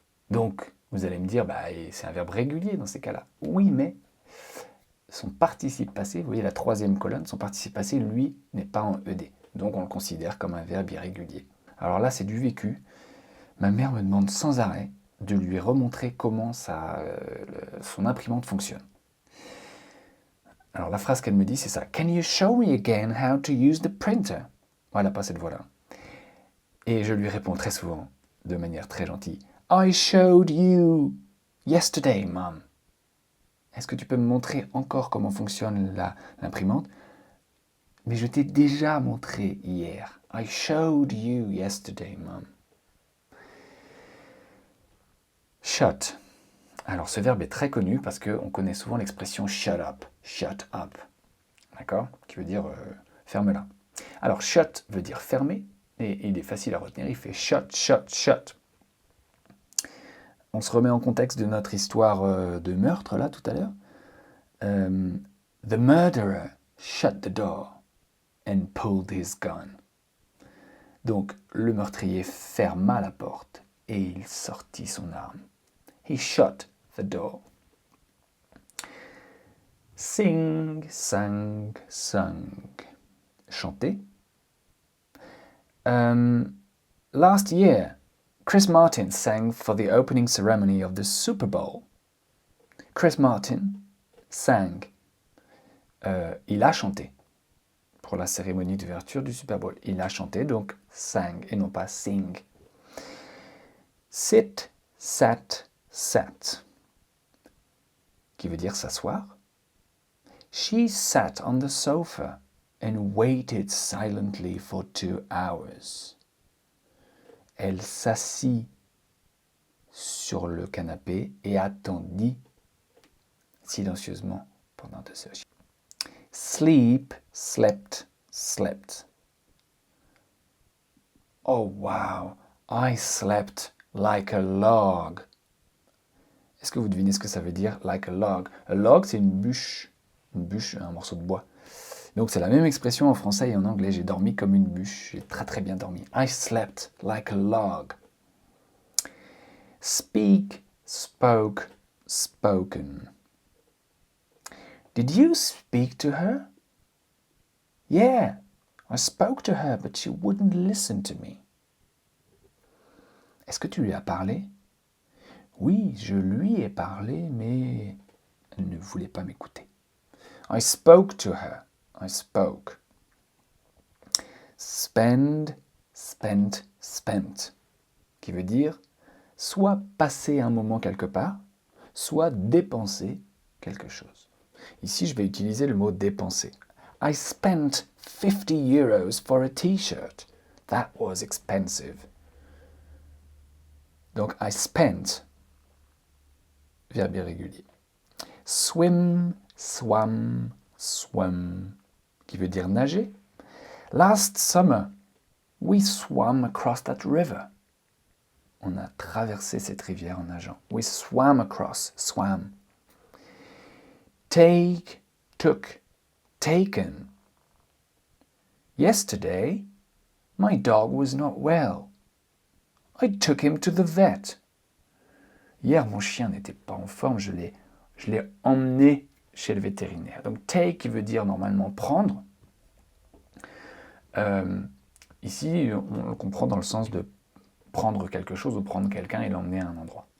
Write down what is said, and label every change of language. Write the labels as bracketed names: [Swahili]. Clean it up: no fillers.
[French] Donc, vous allez me dire, c'est un verbe régulier dans ces cas-là. Oui, mais son participe passé, vous voyez la troisième colonne, son participe passé, lui, n'est pas en ed. Donc, on le considère comme un verbe irrégulier. Alors là, c'est du vécu. Ma mère me demande sans arrêt de lui remontrer comment son imprimante fonctionne. Alors la phrase qu'elle me dit, c'est ça. [English] Can you show me again how to use the printer? [French] Voilà, pas cette voix-là. Et je lui réponds très souvent, de manière très gentille. [English] I showed you yesterday, Mom. [French] Est-ce que tu peux me montrer encore comment fonctionne l'imprimante? Mais je t'ai déjà montré hier. [English] I showed you yesterday, Mom. [French] Shut. Alors ce verbe est très connu parce qu'on connaît souvent l'expression shut up. Shut up. D'accord? Qui veut dire ferme-la. Alors shut veut dire fermer et il est facile à retenir. Il fait shut, shut, shut. On se remet en contexte de notre histoire de meurtre là tout à l'heure. [English] The murderer shut the door and pulled his gun. [French] Donc le meurtrier ferma la porte et il sortit son arme. [English] He shut the door. [French] Sing, sang, sung. Chanter. Last year, [English] Chris Martin sang for the opening ceremony of the Super Bowl. Chris Martin sang. [French] Il a chanté pour la cérémonie d'ouverture du Super Bowl. Il a chanté, donc sang et non pas sing. Sit, sat, sat, qui veut dire s'asseoir. [English] She sat on the sofa and waited silently for 2 hours. [French] Elle s'assit sur le canapé et attendit silencieusement pendant 2 heures. Sleep, slept, slept. [English] Oh wow, I slept like a log. [French] Est-ce que vous devinez ce que ça veut dire, like a log? A log, c'est une bûche, un morceau de bois. Donc c'est la même expression en français et en anglais. J'ai dormi comme une bûche, j'ai très très bien dormi. [English] I slept like a log. Speak, spoke, spoken. Did you speak to her? Yeah, I spoke to her, but she wouldn't listen to me. [French] Est-ce que tu lui as parlé? Oui, je lui ai parlé, mais elle ne voulait pas m'écouter. [English] I spoke to her. [French] I spoke. Spend, spent, spent, qui veut dire soit passer un moment quelque part, soit dépenser quelque chose. Ici, je vais utiliser le mot dépenser. [English] I spent 50 euros for a t-shirt. That was expensive. [French] Donc, I spent, verbe irrégulier. Swim, swam, swam, qui veut dire nager. [English] Last summer, we swam across that river. [French] On a traversé cette rivière en nageant. [English] We swam across, [French] swam. Take, took, taken. [English] Yesterday, my dog was not well. I took him to the vet. [French] Hier, mon chien n'était pas en forme, je l'ai emmené chez le vétérinaire. Donc take qui veut dire normalement prendre. Ici, on le comprend dans le sens de prendre quelque chose ou prendre quelqu'un et l'emmener à un endroit.